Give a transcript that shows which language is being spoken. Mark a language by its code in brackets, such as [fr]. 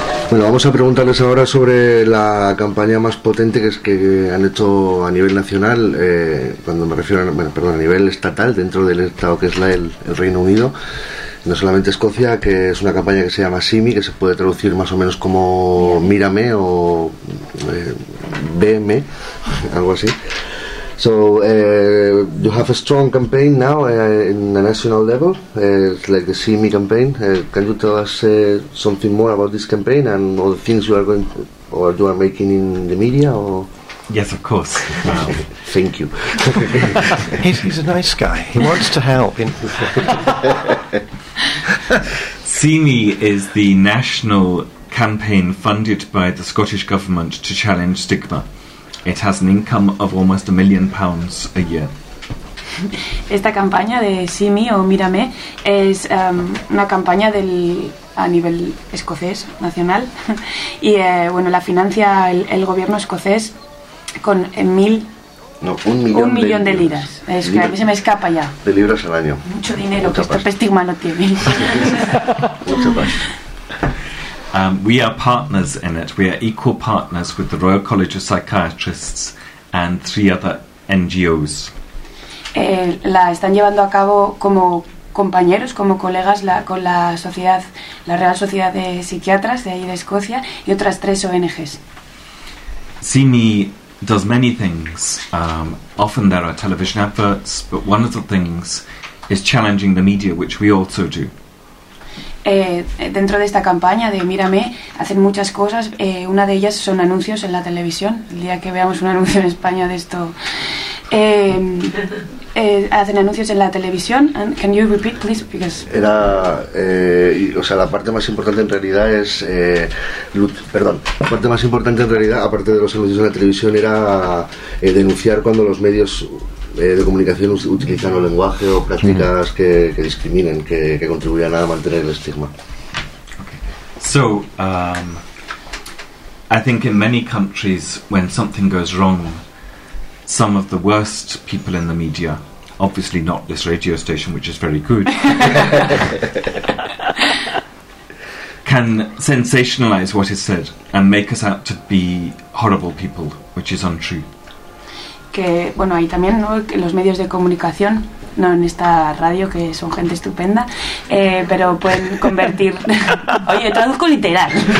[es] Vamos a preguntarles ahora sobre la campaña más potente que han hecho a nivel nacional, a nivel estatal, dentro del estado que es el Reino Unido, no solamente Escocia, que es una campaña que se llama SIMI, que se puede traducir más o menos como mírame o véeme, algo así. [en] So you have a strong campaign now in the national level, like the SIMI campaign. Can you tell us something more about this campaign and all the things you are going to, or you are making in the media? Or? Yes, of course. Wow. Thank you. He's a nice guy. He wants to help. SIMI is the national campaign funded by the Scottish Government to challenge stigma. It has an income of almost £1 million a year. [es] Esta campaña de SIMI o Mírame es una campaña a nivel escocés, nacional, y bueno, la financia el gobierno escocés con un millón de libras. Es que a mí se me escapa ya. De libras al año. Mucho dinero, mucha que pasta. Este estigma no tiene. Mucho más. [en] We are partners in it. We are equal partners with the Royal College of Psychiatrists and 3 other NGOs. [es] La están llevando a cabo como compañeros, como colegas, con la sociedad, la Real Sociedad de Psiquiatras de ahí de Escocia y otras 3 ONGs. [en] SIMI does many things. Often there are television adverts, but one of the things is challenging the media, which we also do. [es] Dentro de esta campaña de Mírame hacen muchas cosas, una de ellas son anuncios en la televisión. El día que veamos un anuncio en España de esto, hacen anuncios en la televisión. [en] And can you repeat, please? Because [es] era la parte más importante en realidad es la parte más importante en realidad, aparte de los anuncios en la televisión, era denunciar cuando los medios de comunicación utilizan el lenguaje o prácticas que discriminen, que contribuyan a mantener el estigma. [en] So, I think in many countries when something goes wrong, some of the worst people in the media obviously not this radio station, which is very good, can sensationalise what is said and make us out to be horrible people, which is untrue. [es] Que bueno, y también, ¿no?, los medios de comunicación, no en esta radio, que son gente estupenda, pero pueden convertir... Oye, traduzco literal.